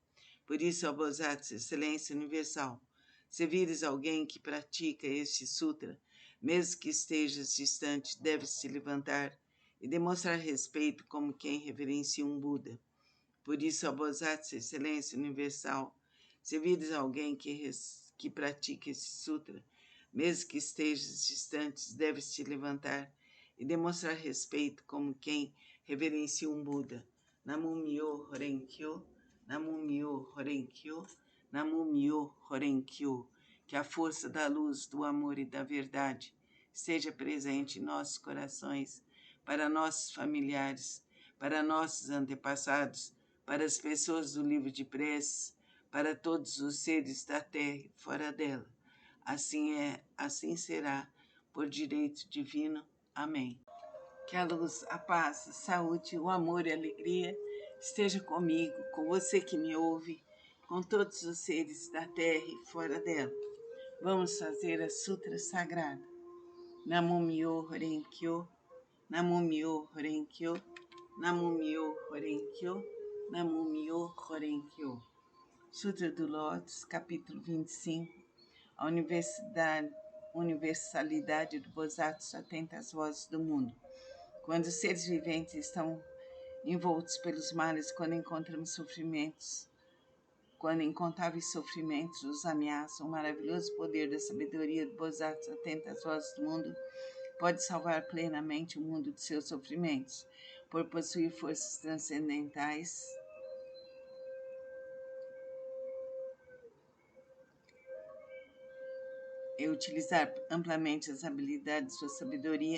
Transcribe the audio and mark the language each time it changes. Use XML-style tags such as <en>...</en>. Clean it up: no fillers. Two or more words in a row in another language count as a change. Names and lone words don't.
<pt>Por isso, ó Bodhisattva, Excelência Universal, se vires alguém que pratica este sutra, mesmo que estejas distante, deves te levantar e demonstrar respeito como quem reverencia um Buda. Por isso, ó Bodhisattva, Excelência Universal, se vires alguém que pratica este sutra, mesmo que estejas distante, deves te levantar e demonstrar respeito como quem reverencia um Buda.</pt> <ja>南無妙法蓮華経、南無妙法蓮華経、南無妙法蓮華経.</ja> <pt>Que a força da luz, do amor e da verdade esteja presente em nossos corações, para nossos familiares, para nossos antepassados, para as pessoas do livro de preces, para todos os seres da terra e fora dela. Assim é, assim será, por direito divino. Amém. Que a luz, a paz, a saúde, o amor e a alegria esteja comigo, com você que me ouve, com todos os seres da terra e fora dela. Vamos fazer a Sutra Sagrada.</pt> <ja>南無妙法蓮華経、南無妙法蓮華経、南無妙法蓮華経、南無妙法蓮華経.</ja> <pt>Sutra do Lótus, capítulo 25. A universalidade do Bodhisattva atenta às vozes do mundo. Quando os seres viventes estão envoltos pelos males, quando encontramos sofrimentos, quando incontáveis sofrimentos os ameaçam, o maravilhoso poder da sabedoria de Bodhisattva, atenta às vozes do mundo, pode salvar plenamente o mundo de seus sofrimentos, por possuir forças transcendentais e utilizar amplamente as habilidades de sua sabedoria.</pt>